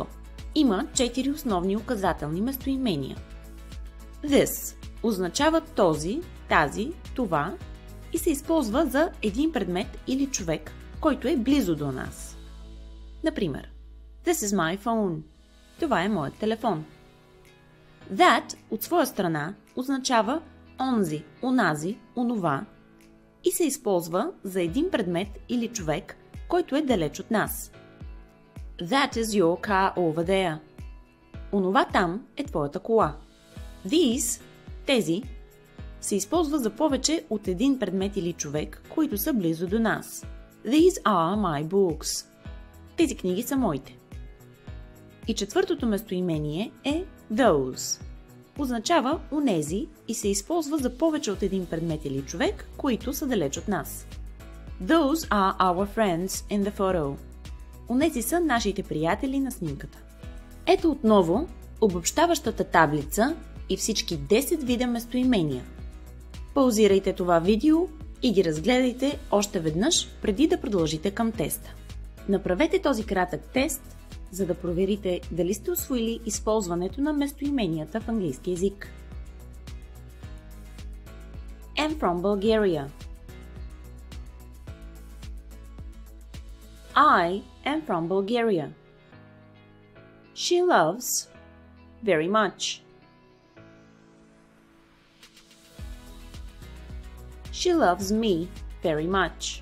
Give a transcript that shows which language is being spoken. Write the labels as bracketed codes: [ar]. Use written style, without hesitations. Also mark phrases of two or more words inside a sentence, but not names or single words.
[bg] Има 4 основни указателни местоимения. This означава този, тази, това и се използва за един предмет или човек, който е близо до нас. Например, [en] This is my phone. [bg] Това е моят телефон. That от своя страна означава онзи, онази, онова и се използва за един предмет или човек, който е далеч от нас. [en] That is your car over there. [bg] Онова там е твоята кола. These, тези, се използва за повече от един предмет или човек, които са близо до нас. [en] These are my books. [bg] Тези книги са моите. И четвъртото местоимение е those. Означава онези и се използва за повече от един предмет или човек, които са далеч от нас. [en] Those are our friends in the photo. [bg] Онези са нашите приятели на снимката. Ето отново обобщаващата таблица и всички 10 вида местоимения. Паузирайте това видео и ги разгледайте още веднъж преди да продължите към теста. Направете този кратък тест, за да проверите дали сте усвоили използването на местоименията в английски език. [en] I'm from Bulgaria. I am from Bulgaria. She loves very much. She loves me very much.